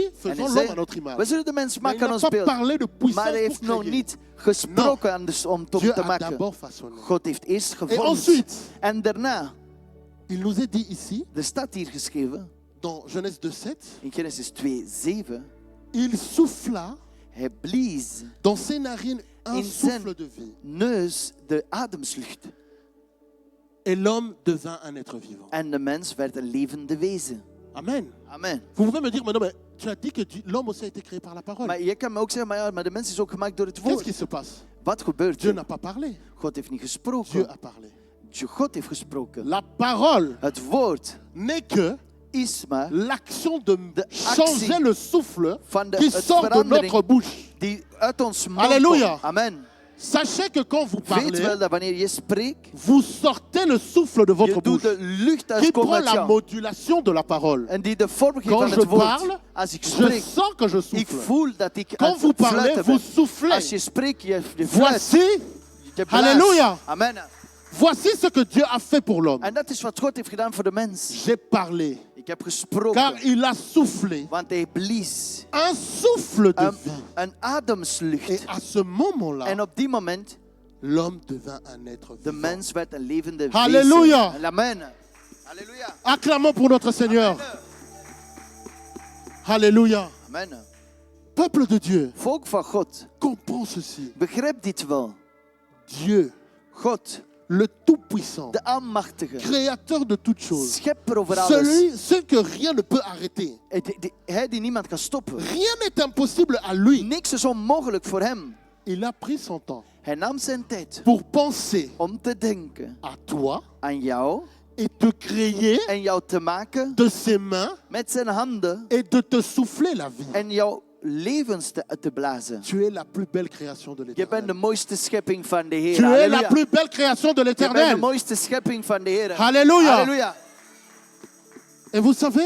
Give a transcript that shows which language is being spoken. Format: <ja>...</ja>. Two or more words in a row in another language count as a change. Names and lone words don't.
<nl>En</nl> <fr>faisons</fr> <nl>hij</nl> <fr>l'homme à</fr> <nl>zei,</nl> <fr>notre image.</fr> <nl>we zullen de mens</nl> <fr>Mais il</fr> <nl>maken aan</nl> <fr>n'a</fr> <nl>ons</nl> <fr>pas</fr> <nl>beeld.</nl> <fr>parlé de</fr> <nl>Maar</nl> <fr>puissance</fr> <nl>hij heeft</nl> <fr>pour</fr> <nl>nog</nl> <fr>créer.</fr> <nl>niet gesproken om</nl> <fr>Dieu</fr> <nl>te</nl> <fr>a</fr> <nl>maken.</nl> <fr>d'abord façonné.</fr> <nl>God heeft eerst</nl> <fr>Et</fr> <nl>gevormd.</nl> <fr>ensuite,</fr> <nl>En daarna,</nl> <fr>il nous est dit ici,</fr> <nl>er staat hier geschreven,</nl> <fr>dans Genèse 2:7,</fr> <nl>in Genesis 2:7,</nl> <fr>il souffla</fr> <nl>hij blies</nl> <fr>dans ses narines un</fr> <nl>In</nl> <fr>souffle de vie.</fr> <nl>neus de ademslucht.</nl> <fr>Et l'homme devint un être vivant.</fr> <nl>En de mens werd een levende wezen.</nl> <fr>Amen.</fr> <nl>Amen.</nl> <fr>Vous pouvez me dire, mais non, mais tu as dit que l'homme aussi a été créé par la parole.</fr> <nl>Maar je kan me ook zeggen, maar de mens is ook gemaakt door het</nl> <fr>Qu'est-ce</fr> <nl>woord.</nl> <fr>qui se passe?</fr> <nl>Wat gebeurt</nl> <fr>Dieu</fr> <nl>er?</nl> <fr>n'a pas parlé.</fr> <nl>God heeft niet</nl> <fr>Dieu</fr> <nl>gesproken.</nl> <fr>a parlé.</fr> <nl>God heeft gesproken.</nl> <fr>La parole</fr> <nl>Het woord</nl> <fr>n'est que</fr> <nl>is maar</nl> <fr>l'action de</fr> <nl>actie</nl> <fr>changer le souffle</fr> <nl>van</nl> <fr>qui</fr> <nl>het</nl> <fr>sort de</fr> <nl>verandering</nl> <fr>notre bouche.</fr> <nl>die uit ons mond</nl> <fr>Alléluia.</fr> <nl>komt.</nl> <fr>Amen. Sachez que quand vous</fr> <nl>Weet</nl> <fr>parlez,</fr> <nl>wel dat wanneer je spreekt,</nl> <fr>vous sortez le souffle de votre</fr> <nl>je doet</nl> <fr>bouche</fr> <nl>de lucht</nl> <fr>qui</fr> <nl>uitkomen</nl> <fr>prend</fr> <nl>uit</nl> <fr>la</fr> <nl>jou.</nl> <fr>modulation de la parole.</fr> <nl>En die de vorm geeft</nl> <fr>Quand</fr> <nl>aan</nl> <fr>je</fr> <nl>het woord.</nl> <fr>parle,</fr> <nl>Als ik</nl> <fr>je</fr> <nl>spreek,</nl> <fr>sens que je</fr> <nl>ik</nl> <fr>souffle.</fr> <nl>voel dat ik aan</nl> <fr>Quand vous</fr> <nl>het</nl> <fr>parlez,</fr> <nl>fluiten</nl> <fr>vous</fr> <nl>ben.</nl> <fr>soufflez.</fr> <nl>Als je spreekt, je fluit.</nl> <fr>Voici,</fr> <nl>Je blaast.</nl> <fr>Alléluia. Amen. voici ce que Dieu a fait pour l'homme.</fr> <nl>En dat is wat God heeft gedaan voor de mens.</nl> <fr>J'ai parlé,</fr> <nl>Ik heb</nl> <fr>car</fr> <nl>gesproken,</nl> <fr>il a soufflé</fr> <nl>want hij blies</nl> <fr>un souffle de vie.</fr> <nl>een ademslucht.</nl> <fr>Et à ce moment-là,</fr> <nl>En op die moment,</nl> <fr>l'homme devint un être</fr> <nl>de</nl> <fr>vivant.</fr> <nl>mens werd een levende Halleluja. wezen. Amen. Halleluja.</nl> <fr>Acclamons pour notre Seigneur. Alléluia. Amen. Peuple de Dieu,</fr> <nl>Volk van God,</nl> <fr>comprends ceci.</fr> <nl>begrijp dit wel.</nl> <fr>Dieu,</fr> <nl>God,</nl> <fr>le Tout-Puissant,</fr> <nl>de Almachtige,</nl> <fr>créateur de toutes choses,</fr> <nl>schepper over alles.</nl> <fr>celui que rien ne peut arrêter.</fr> <nl>Hij die niemand kan stoppen.</nl> <fr>Rien n'est impossible à lui.</fr> <nl>Niks is onmogelijk voor hem.</nl> <fr>Il a pris son temps</fr> <nl>Hij nam zijn tijd</nl> <fr>pour penser</fr> <nl>om te denken</nl> <fr>à toi</fr> <nl>aan jou</nl> <fr>et te créer</fr> <nl>en jou te maken</nl> <fr>de ses mains</fr> <nl>met zijn handen</nl> <fr>et de te souffler la vie.</fr> <nl>en jouw levens te blazen.</nl> <fr>Tu es la plus belle création de</fr> <nl>Je bent de</nl> <fr>l'Éternel.</fr> <nl>mooiste schepping van de Heer.</nl> <fr>Tu es la</fr> <nl>Halleluja.</nl> <fr>plus belle création de</fr> <nl>Je bent de</nl> <fr>l'Éternel.</fr> <nl>mooiste schepping van de Heer. Halleluja. Halleluja.</nl> <fr>Et vous savez,</fr>